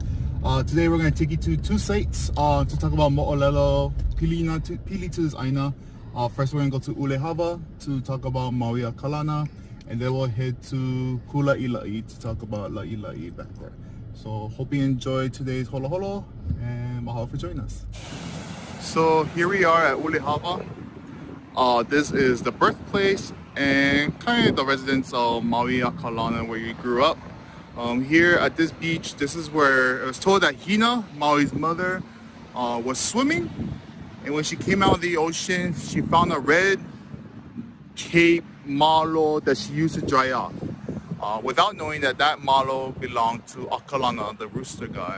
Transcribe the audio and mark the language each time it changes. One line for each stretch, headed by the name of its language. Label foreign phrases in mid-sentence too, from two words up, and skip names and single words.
English: Today we're going to take you to two sites to talk about
Hawaiian: mo'olelo, pili
English: to this aina. First we're going to go to Ulehava to talk about Maui Akalana, and then we'll head to Kulaʻilaʻi to talk about Laʻilaʻi back there. So hope you enjoyed today's
Hawaiian: holo holo,
English: and mahalo for joining us. So here we are at Ulehava. This is the birthplace and kind of the residence of Maui Akalana, where you grew up. Here at this beach, this is where it was told that Hina, Maui's mother, was swimming, and when she came out of the ocean, she found a red cape malo that she used to dry off, without knowing that that malo belonged to Akalana, the rooster god.